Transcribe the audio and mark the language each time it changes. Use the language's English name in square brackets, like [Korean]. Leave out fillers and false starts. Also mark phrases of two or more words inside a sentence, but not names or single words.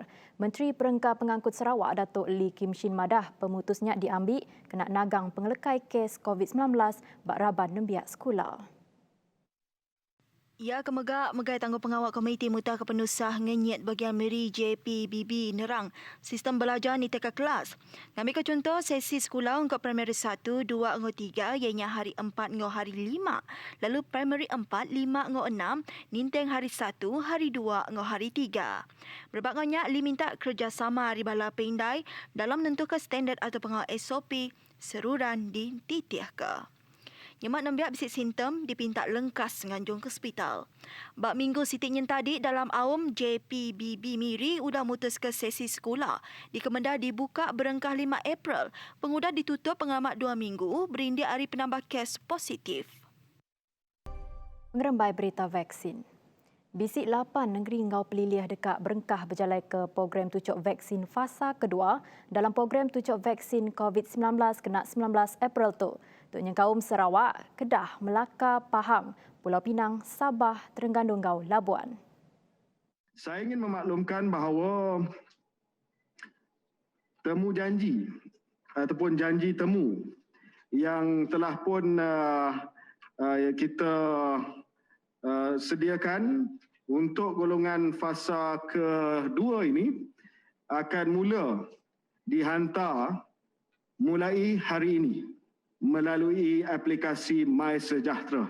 [Iban] Menteri Perengka Pengangkut Sarawak Datuk Lee Kim Shin madah pemutusnya diambil kena nagang pengelekai kes COVID-19 bak raban nembiak sekolah. Ia megai tangguh pengawal Komiti Muta Kepenusah ngenyet bagian Meri JPBB nerang sistem belajar ni teka kelas. Kami ke contoh sesi sekolah untuk primary 1, 2, 3 ianya hari 4 ngau hari 5. Lalu primary 4, 5 ngau 6 ninteng hari 1, hari 2 ngau hari 3. Berbagainya Li minta kerjasama ribala pindai dalam menentukan standard atau pengawal SOP seruran di titiah ke. Nyemak nembiak bisik simptom dipinta lengkas nganjung ke hospital. Bak minggu sitiknya tadi dalam awam JPBB Miri udah mutus ke sesi sekolah. Di Kemendah dibuka berengkah 5 April. Pengudah ditutup pengamat 2 minggu berindik hari penambah kes positif. Mengerembai berita vaksin. Bisik 8 negeri ngau pelilih dekat berengkah berjalai ke program tucuk vaksin fasa kedua dalam program tucuk vaksin COVID-19 kena 19 April tu. Untuk kaum Sarawak, Kedah, Melaka, Pahang, Pulau Pinang, Sabah, Terengganu ngau Labuan. [Malay] Saya ingin memaklumkan bahawa temu janji ataupun janji temu yang telah pun kita sediakan untuk golongan fasa kedua ini akan mula dihantar mulai hari ini melalui aplikasi MySejahtera.